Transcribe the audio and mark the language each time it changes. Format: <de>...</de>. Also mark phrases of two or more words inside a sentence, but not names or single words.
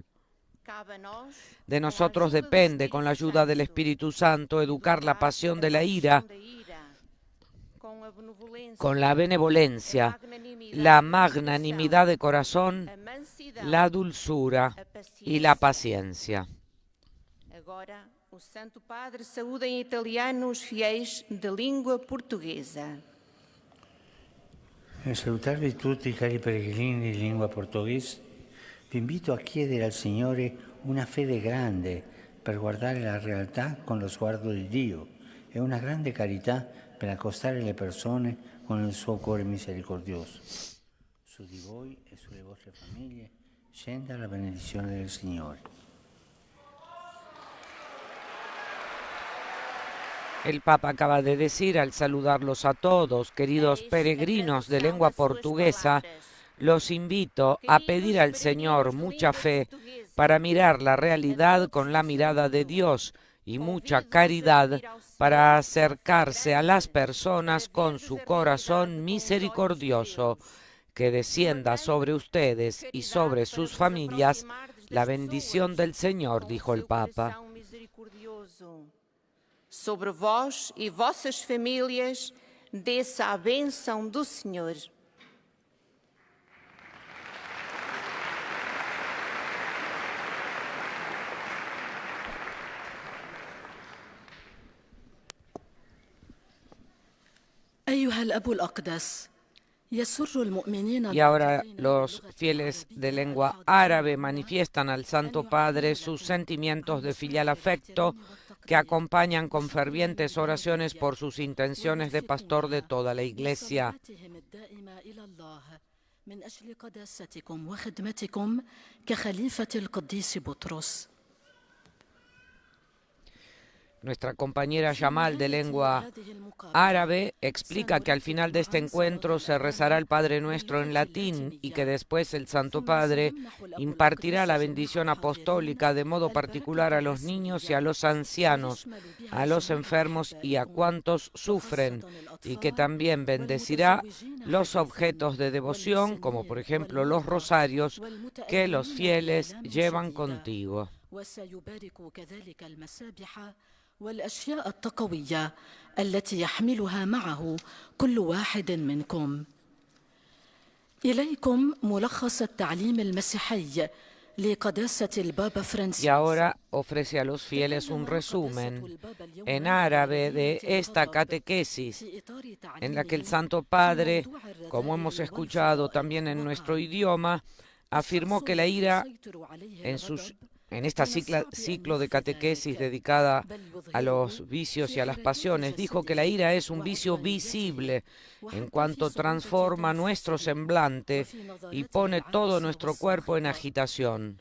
<es>De nosotros depende, con la ayuda del Espíritu Santo, educar la pasión de la ira con la benevolencia, la magnanimidad de corazón, la dulzura y la paciencia.</es> <pt>Agora, o Santo Padre saúda em italiano os fiéis de língua portuguesa.</pt> <it>Nel salutarvi tutti, cari pellegrini di lingua portoghese, vi invito a chiedere al Signore una fede grande per guardare la realtà con lo sguardo di Dio e una grande carità per accostare le persone con il suo cuore misericordioso. Su di voi e sulle vostre famiglie scenda la benedizione del Signore.</it> <es>El Papa acaba de decir al saludarlos a todos, queridos peregrinos de lengua portuguesa, los invito a pedir al Señor mucha fe para mirar la realidad con la mirada de Dios y mucha caridad para acercarse a las personas con su corazón misericordioso. Que descienda sobre ustedes y sobre sus familias la bendición del Señor, dijo el Papa.</es> <pt>Sobre vós e vossas famílias, desça a bênção do Senhor.</pt> <ar>أيها الأب الأقدس يسر المؤمنين.</ar> <es>Y ahora los fieles de lengua árabe manifiestan al Santo Padre sus sentimientos de filial afecto que acompañan con fervientes oraciones por sus intenciones de pastor de toda la Iglesia.</es> <ar>من أجل قداستكم وخدمتكم كخليفة القديس بطرس.</ar> <es>Nuestra compañera Yamal de lengua árabe explica que al final de este encuentro se rezará el Padre Nuestro en latín y que después el Santo Padre impartirá la bendición apostólica de modo particular a los niños y a los ancianos, a los enfermos y a cuantos sufren, y que también bendecirá los objetos de devoción, como por ejemplo los rosarios que los fieles llevan contigo.</es> <ar>والأشياء التقوية التي يحملها معه كل واحد منكم. إليكم ملخص التعليم المسيحي لقداسة البابا فرانسيس.</ar> <es>Y ahora ofrece a los fieles un resumen en árabe de esta catequesis, en la que el Santo Padre, como hemos escuchado también en nuestro idioma, afirmó que la ira en esta ciclo de catequesis dedicada a los vicios y a las pasiones, dijo que la ira es un vicio visible en cuanto transforma nuestro semblante y pone todo nuestro cuerpo en agitación.</es>